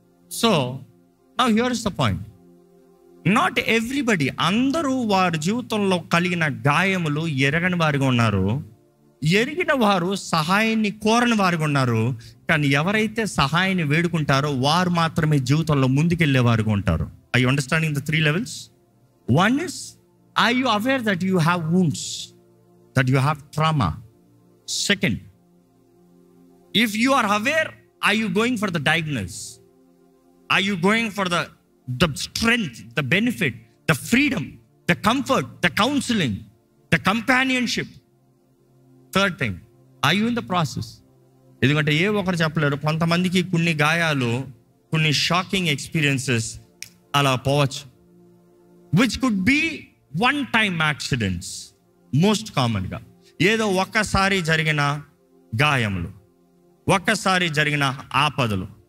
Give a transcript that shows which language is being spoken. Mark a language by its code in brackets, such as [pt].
[en] So now here is the point. Not everybody, [te] అందరూ వారి జీవితంలో కలిగిన గాయములు ఎరగని వారిగా ఉన్నారు, ఎరిగిన వారు సహాయాన్ని కోరని వారిగా ఉన్నారు. కానీ ఎవరైతే సహాయాన్ని వేడుకుంటారో వారు మాత్రమే జీవితంలో ముందుకెళ్ళే వారిగా ఉంటారు. [en] I you understanding the 3 levels? One is, are you aware that you have wounds, that you have trauma? Second, if you are aware, are you going for the diagnosis? Are you going for the strength, the benefit, the freedom, the comfort, the counseling, the companionship? Third thing, are you in the process? [te] ఎందుకంటే ఏ ఒకరు చెప్పలేరు. కొంతమందికి కొన్ని గాయాలు, కొన్ని shocking experiences అలా పోవచ్చు, [en] Which could be one time accidents. [te] Most కామన్గా ఏదో ఒక్కసారి జరిగిన గాయములు, ఒక్కసారి జరిగిన ఆపదలు.